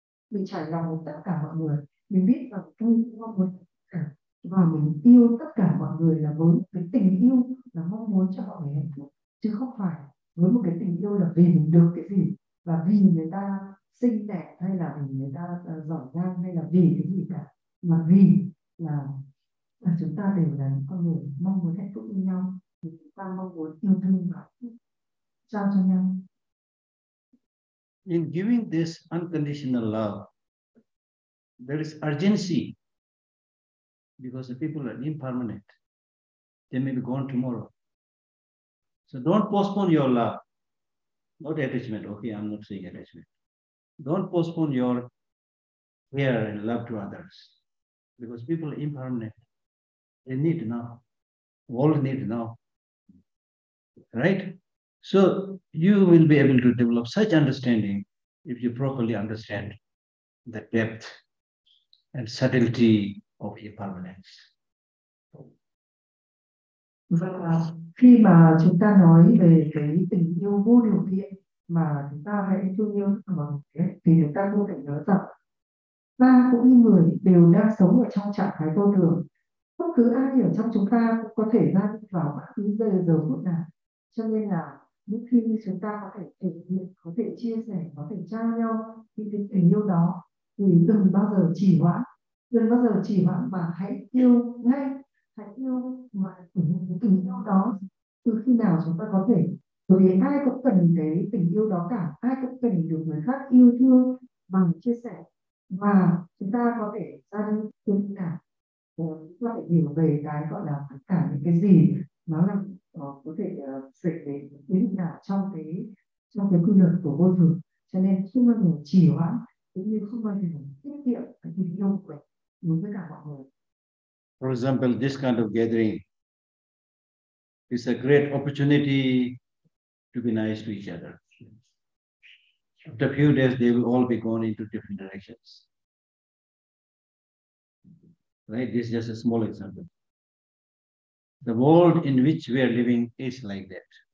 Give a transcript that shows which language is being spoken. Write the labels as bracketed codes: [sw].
[vi] mình trải lòng với tất cả mọi người, mình biết rằng tôi mong muốn cả, và mình yêu tất cả mọi người là với cái tình yêu là mong muốn cho họ hạnh phúc, chứ không phải với một cái tình yêu là vì mình được cái gì, và vì người ta xinh đẹp, hay là vì người ta giỏi giang, hay là vì cái gì cả, mà vì là chúng ta đều là những con người mong muốn hạnh phúc với nhau, thì chúng ta mong muốn yêu thương và trao cho nhau. [en] In giving this unconditional love, there is urgency because the people are impermanent. They may be gone tomorrow. So don't postpone your love, not attachment. Okay, I'm not saying attachment. Don't postpone your care and love to others because people are impermanent. They need now. All need now. Right? So you will be able to develop such understanding if you properly understand the depth and subtlety of impermanence. [vi] Và khi mà chúng ta nói về cái tình yêu vô điều kiện mà chúng ta hãy thương yêu bằng thế, thì chúng ta không thể nhớ rằng ta cũng như người đều đang sống ở trong trạng thái vô thường. Bất cứ ai ở trong chúng ta cũng có thể ra đi vào bất cứ giờ phút nào. Cho nên là những khi chúng ta có thể thể hiện, có thể chia sẻ, có thể trao nhau những cái tình yêu đó, thì đừng bao giờ trì hoãn, đừng bao giờ trì hoãn mà hãy yêu ngay, hãy yêu mà tình yêu đó từ khi nào chúng ta có thể, bởi vì ai cũng cần cái tình yêu đó cả, ai cũng cần được người khác yêu thương bằng chia sẻ, và chúng ta có thể ra đi từ khi nào có thể hiểu về cái gọi là tất cả những cái gì nó là có thể xảy đến nào trong cái quy luật của vô thường. Cho nên không bao giờ trì hoãn cũng như không bao giờ tiết kiệm cái tình yêu của đối với cả mọi người. [en] For example, this kind of gathering is a great opportunity to be nice to each other. After a few days, they will all be gone into different directions. Right? This is just a small example. The world in which we are living is like that.